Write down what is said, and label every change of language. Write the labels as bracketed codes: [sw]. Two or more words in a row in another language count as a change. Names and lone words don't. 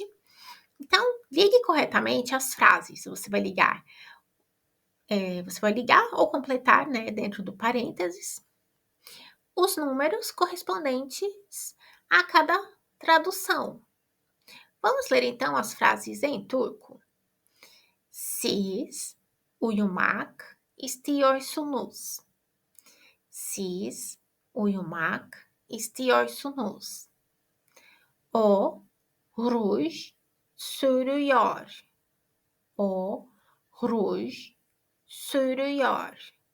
[pt] Então, ligue corretamente as frases. Você vai ligar ou completar, né, dentro do parênteses, os números correspondentes a cada tradução. Vamos ler então as frases em turco. [tr] Siz uyumak istiyorsunuz. Siz uyumak istiyorsunuz. O ruj sürüyor. O ruj sürüyor.